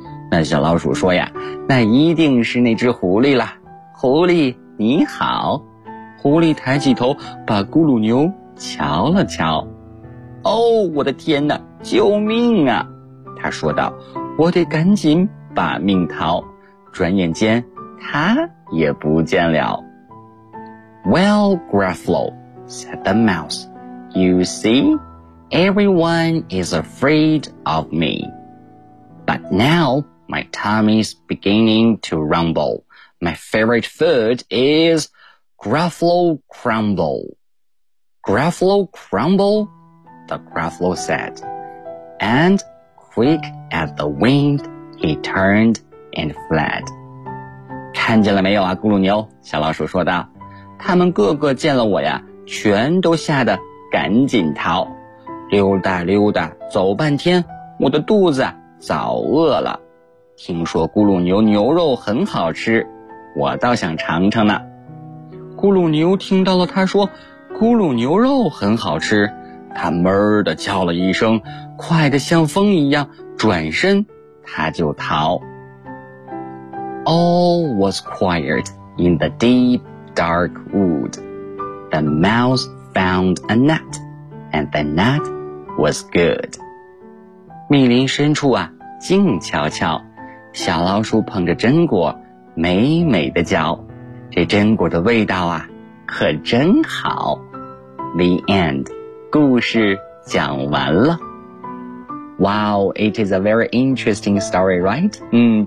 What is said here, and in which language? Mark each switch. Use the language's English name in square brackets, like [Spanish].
[Chinese] 那小老鼠说呀，那一定是那只狐狸了。狐狸，你好。狐狸抬起头，把咕噜牛瞧了瞧。哦，我的天哪，救命啊，他说道，我得赶紧把命逃。转眼间他也不见了。 [English] Well, Gruffalo, said the mouse, you see, everyone is afraid of me. But now my tummy's beginning to rumble. My favorite food is Gruffalo Crumble. Gruffalo Crumble? The Gruffalo said, and quick as the wind, he turned and fled. [Chinese] 看见了没有啊，咕噜牛？小老鼠说道，他们个个见了我呀，全都吓得赶紧逃。溜达溜达走半天，我的肚子早饿了。听说咕噜牛牛肉很好吃，我倒想尝尝呢。咕噜牛听到了他说，咕噜牛肉很好吃。他闷地叫了一声，快得像风一样，转身他就逃。 [English] All was quiet in the deep dark wood. The mouse found a nut, and the nut was good. [Chinese] 密林深处啊，静悄悄，小老鼠捧着榛果，美美的嚼，这榛果的味道啊，可真好。 [English] The end. [Chinese] 故事讲完了。 [English] Wow, it is a very interesting story, right?